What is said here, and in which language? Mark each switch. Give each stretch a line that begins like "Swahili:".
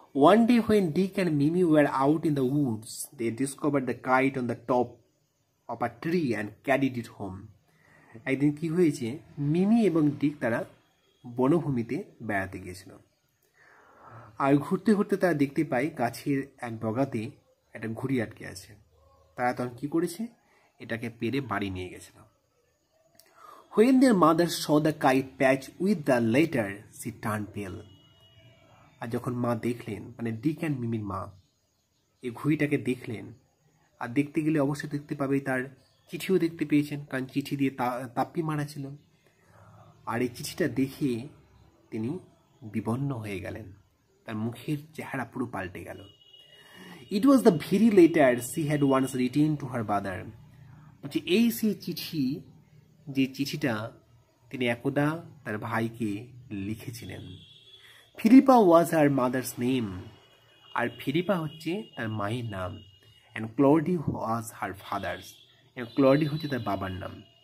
English: One day when Dick and Mimi were out in the woods, they discovered the kite on the top of a tree and carried it home.
Bangla: একদিন কি হয়েছে, মিমি এবং ডিক তারা বনভূমিতে বেড়াতে গিয়েছিল, আর ঘুরতে ঘুরতে তারা দেখতে পায় গাছের এক ডগাতে একটা ঘুড়ি আটকে আছে। তারা তখন কি করেছে, এটাকে পেরে বাড়ি নিয়ে গেছিল।
English: When their mother saw the kite patch with the letter, she turned pale.
Bangla: আর যখন মা দেখলেন, মানে ডিক অ্যান্ড মিমির মা এই ঘুড়িটাকে দেখলেন, আর দেখতে গেলে অবশ্যই দেখতে পাবে তার চিঠিও দেখতে পেয়েছেন, কারণ চিঠি দিয়ে তাপ্পি মারা ছিল। আর এই চিঠিটা দেখে তিনি বিবন্ন হয়ে গেলেন, তার মুখের চেহারা পুরো পাল্টে গেল।
English: It was the very letter she had once written to her brother.
Bangla: বলছে এই সেই চিঠি, যে চিঠিটা তিনি একদা তার ভাইকে লিখেছিলেন।
English: Philippa was her mother's name,
Bangla: আর ফিলিপা হচ্ছে তার মায়ের নাম।
English: and Claudie was her father's,
Bangla: Claudie হচ্ছে তার বাবার নাম।